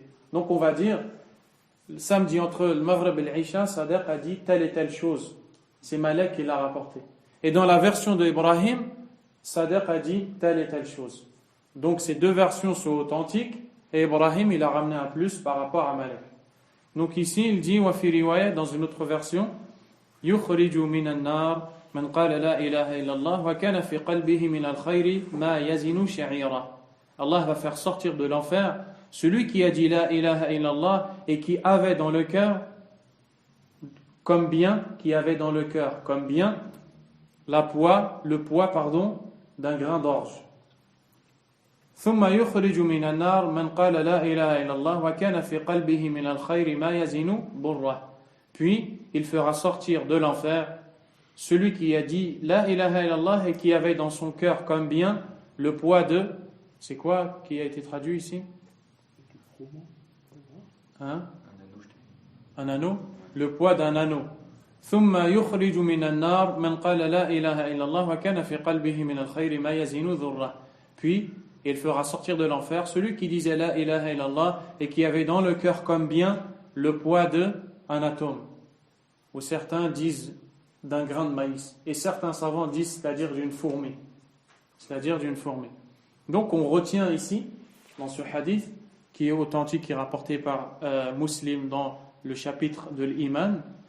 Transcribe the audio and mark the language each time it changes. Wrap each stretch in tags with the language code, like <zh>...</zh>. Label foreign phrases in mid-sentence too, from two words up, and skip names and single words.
<fr>Donc on va dire, le samedi entre le Maghrib et l'Isha, Sadiq a dit telle et telle chose. C'est Malek qui l'a rapporté. Et dans la version de Ibrahim, Sadiq a dit telle et telle chose. Donc ces deux versions sont authentiques, et Ibrahim il a ramené un plus par rapport à Malek. Donc ici il dit</fr> <ar>وفي رواية,</ar> <fr>dans une autre version,</fr> <ar>يخرج من النار من قال لا إله إلا الله وكان في قلبه من الخير ما يزن شعيرة.</ar> <fr>Allah va faire sortir de l'enfer celui qui a dit</fr> <ar>لا إله إلا الله</ar> <fr>et qui avait dans le cœur comme bien le poids d'un grain d'orge.</fr> <ar>ثم يخرج من النار من قال لا إله إلا الله وكان في قلبه من الخير ما يزن بره.</ar> <fr>Puis il fera sortir de l'enfer celui qui a dit</fr> <ar>لا إله إلا الله</ar> <fr>et qui avait dans son cœur comme bien le poids de, c'est quoi qui a été traduit ici? Un anneau, le poids d'un anneau.</fr> <ar>ثم يخرج من النار من قال لا إله إلا الله وكان في قلبه من الخير ما يزن ذره.</ar> <fr>Puis il fera sortir de l'enfer celui qui disait</fr> <ar>لا إله إلا الله</ar> <fr>et qui avait dans le cœur comme bien le poids d'un atome. Ou certains disent d'un grain de maïs. Et certains savants disent c'est-à-dire d'une fourmi. Donc on retient ici, dans ce hadith, qui est authentique, qui est rapporté par Muslim dans le chapitre de l'Iman.</fr>